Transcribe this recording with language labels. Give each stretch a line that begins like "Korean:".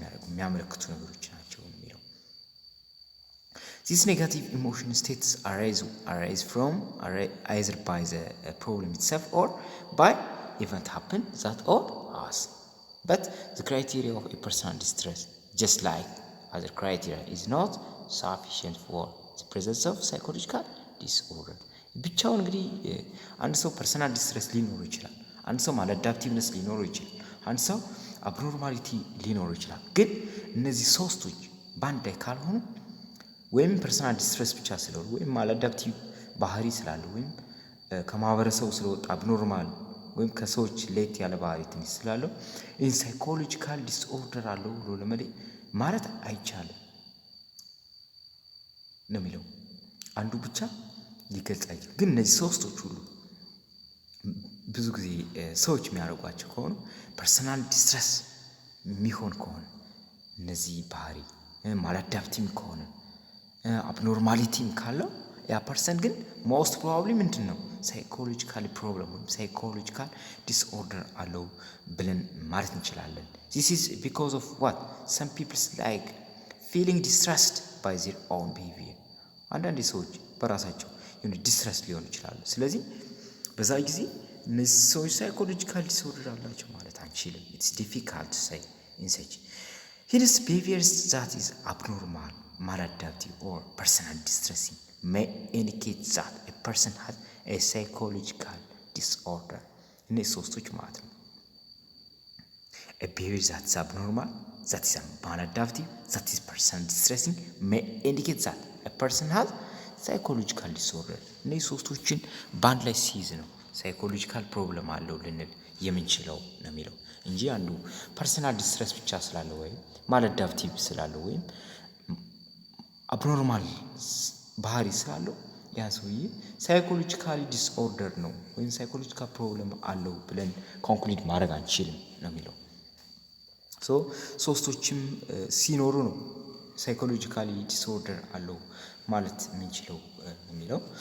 Amharic: የሚያመለክቱ ነገሮች ናቸው የሚለው።
English: These negative emotion states arise from either by the problem itself or by event happen that or us. But the criteria of a personal distress, just like other criteria, is not sufficient for the presence of psychological disorder.
Amharic: ብቻውን እንግዲህ አንድ ሰው ፐርሰናል ዲስትረስ ሊኖረው ይችላል፣ አንድ ሰው ማላዳፕቲቭነስ ሊኖረው ይችላል፣ አንድ ሰው አብኖርማሊቲ ሊኖረው ይችላል። ግን እነዚህ ሶስቶች በአንድ ላይ ካልሆኑ ወይም ፐርሰናል ዲስትረስ ብቻ ስለሆነ ወይም ማላዳፕቲቭ ባህሪ ስላለ ወይም ከማህበረሰቡ ስለወጣ አብኖርማል ወይም ከሰዎች ለየት ያለ ባህሪ ትንሽ ስላለው ይህን ሳይኮሎጂካል ዲስኦርደር አለው ብሎ ማለት አይቻልም ነው የሚለው። አንዱ ብቻ ሊገልጽ አይችልም። ግን እነዚህ ሶስቶች ሁሉ ብዙ ጊዜ ሰዎች የሚያደርጓቸው ከሆኑ ፐርሰናል ዲስትረስ የሚሆን ከሆነ እነዚህ ባህሪ ማላዳፕቲቭ ከሆነ አብኖርማሊቲም ካለው ያ ፐርሰን ግን ሞስት ፕሮባብሊ ምንድን ነው ሳይኮሎጂካል ፕሮብለም ወይም ሳይኮሎጂካል ዲስኦርደር አለው ብለን ማለት እንችላለን።
English: This is because of what? Some people like feeling distressed by their own behavior.
Amharic: አንዳንድ ሰዎች በራሳቸው ዲስትረስ ሊሆን ይችላሉ። ስለዚህ በዛ ጊዜ እነዚህ ሰዎች ሳይኮሎጂካል ዲስኦርደር አላቸው ማለት አንችልም።
English: It's difficult to say in such. His behaviors that is abnormal, maladaptive or personal distressing may indicate that a person has a psychological disorder.
Amharic: እነዚህ ሶስቶች ማለት ነው።
English: A behavior that is abnormal, that is maladaptive, that is personal distressing may indicate that a person has psychological disorder.
Amharic: እነዚህ ሶስቶችን በአንድ ላይ ሲይዝ ነው ሳይኮሎጂካል ፕሮብለም አለው ልንል የምንችለው ነው የሚለው እንጂ አንዱ ፐርሰናል ዲስትረስ ብቻ ስላለው ወይም ማላዳፕቲቭ ስላለው ወይም አብኖርማል ባህሪ ስላለው ያ ሰውዬ ሳይኮሎጂካሊ ዲስኦርደር ነው ወይም ሳይኮሎጂካል ፕሮብለም አለው ብለን ኮንክሉድ ማድረግ አንችልም ነው የሚለው። ሶስቶችም ሲኖሩ ነው ሳይኮሎጂካሊ ዲስኦርደር አለው ማለት የምንችለው የሚለው።